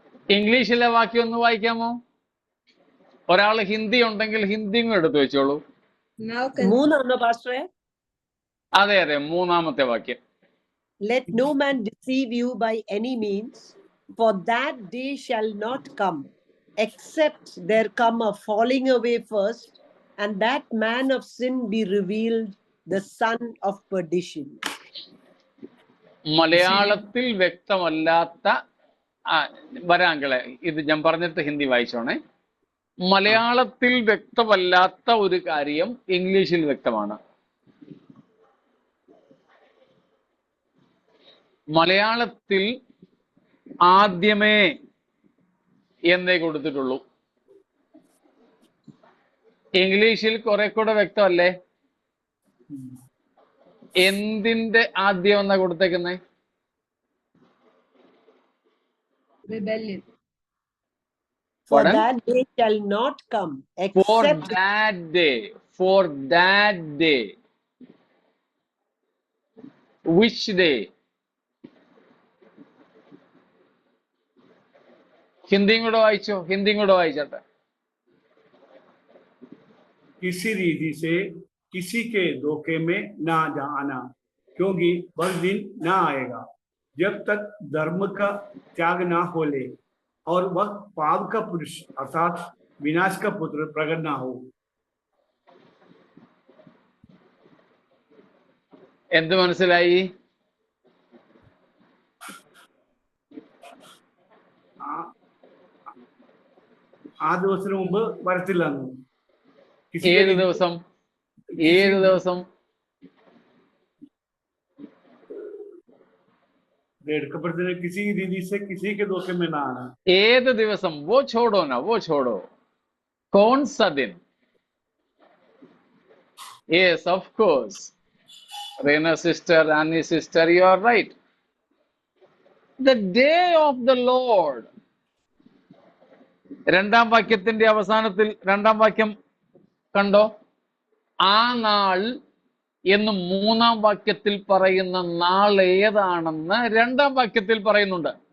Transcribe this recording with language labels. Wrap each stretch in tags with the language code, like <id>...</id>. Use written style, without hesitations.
<ml>ഇംഗ്ലീഷിലെ വാക്യം ഒന്ന് വായിക്കാമോ? ഒരാൾ ഹിന്ദി ഉണ്ടെങ്കിൽ ഹിന്ദിയും എടുത്തു വെച്ചോളൂ. മൂന്നാണോ പാസ്റ്ററെ? അതെ അതെ, മൂന്നാമത്തെ വാക്യം.</ml> <en>Let no man deceive you by any means, for that day shall not come, except there come a falling away first, and that man of sin be revealed, the son of perdition.</en> <ml>മലയാളത്തിൽ വ്യക്തമല്ലാത്ത വരാങ്കളെ, ഇത് ഞാൻ പറഞ്ഞിട്ട് ഹിന്ദി വായിച്ചോണേ. മലയാളത്തിൽ വ്യക്തമല്ലാത്ത ഒരു കാര്യം ഇംഗ്ലീഷിൽ വ്യക്തമാണ്. മലയാളത്തിൽ ആദ്യമേ എന്നേ കൊടുത്തിട്ടുള്ളൂ. ഇംഗ്ലീഷിൽ കുറെ കൂടെ വ്യക്തമല്ലേ? എന്തിന്റെ ആദ്യം എന്നാ കൊടുത്തേക്കുന്നേ?</ml> <en>For that day shall not come, For except that day. For that day. Which day?</en> <ml>ഹിന്ദിയും കൂടെ വായിച്ചോ, ഹിന്ദിയും കൂടെ വായിച്ചോട്ടെ.</ml> <hi>किसी रीति से किसी के धोखे में ना आना, क्योंकि वह दिन ना आएगा जब तक धर्म का त्याग ना हो ले और वह पाप का पुरुष अर्थात विनाश का पुत्र प्रकट ना हो.</hi> <ml>എന്ത് മനസ്സിലായി? ആ ദിവസത്തിന് മുമ്പ് വരത്തില്ല. ഏത് ദിവസം? ഏത് ദിവസം? എടുക്കപ്പെടുന്ന</ml> <hi>किसी रीति से किसी के धोखे में ना आना.</hi> <ml>ഏത് ദിവസം?</ml> <hi>वो छोड़ो ना, वो छोड़ो. कौन सा दिन?</hi> <en>Yes, of course. Rena sister, Annie sister, you are right. The day of the Lord.</en> <ml>രണ്ടാം വാക്യത്തിന്റെ അവസാനത്തിൽ രണ്ടാം വാക്യം കണ്ടോ? ആ നാൾ എന്ന് മൂന്നാം വാക്യത്തിൽ പറയുന്ന നാൾ ഏതാണെന്ന് രണ്ടാം വാക്യത്തിൽ പറയുന്നുണ്ട്.</ml>